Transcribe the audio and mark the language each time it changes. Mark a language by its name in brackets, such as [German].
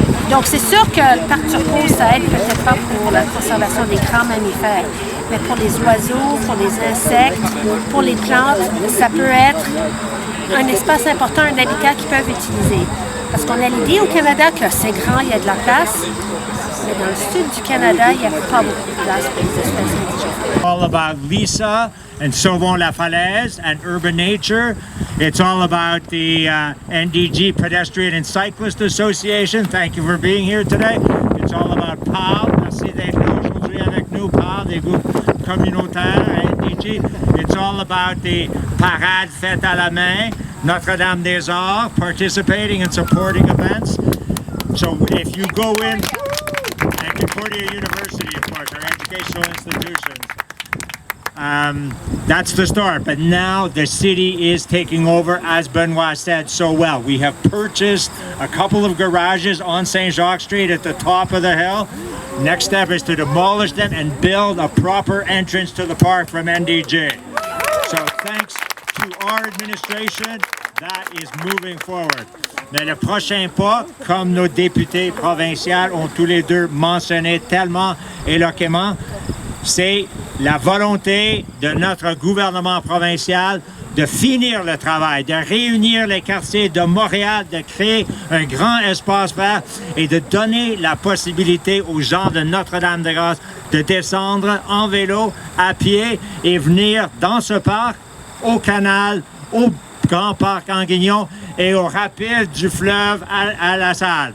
[French] Donc c'est sûr que le parc Turcot, ça aide peut-être pas pour la conservation des grands mammifères, mais pour les oiseaux, pour les insectes, pour les plantes, ça peut être un espace important, un habitat qu'ils peuvent utiliser. Parce qu'on a l'idée au Canada que c'est grand, il y a de la place. Mais dans le sud du Canada, il n'y a pas beaucoup de place pour les espèces indigènes. [English] All about Lisa and Sauvons-la-Falaise and urban nature. It's all about the NDG Pedestrian and Cyclist Association. Thank you for being here today. It's all about PAL. [French] Merci d'être là aujourd'hui avec nous, PAL, des groupes communautaires, NDG. [English] It's all about the parades [French] faites à la main, [English] Notre-Dame-des-Arts, participating and supporting events. So if you go in, and Concordia University, of course, our educational institutions. That's the start, but now the city is taking over, as Benoit said so well. We have purchased a couple of garages on St. Jacques Street at the top of the hill. Next step is to demolish them and build a proper entrance to the park from NDG. So thanks to our administration, that is moving forward. [French] Mais le prochain pas, comme nos députés provinciaux ont tous les deux mentionné tellement éloquemment, c'est la volonté de notre gouvernement provincial de finir le travail, de réunir les quartiers de Montréal, de créer un grand espace vert et de donner la possibilité aux gens de Notre-Dame-de-Grâce de descendre en vélo, à pied et venir dans ce parc, au canal, au Grand Parc Anguignon et au rapide du fleuve à la salle.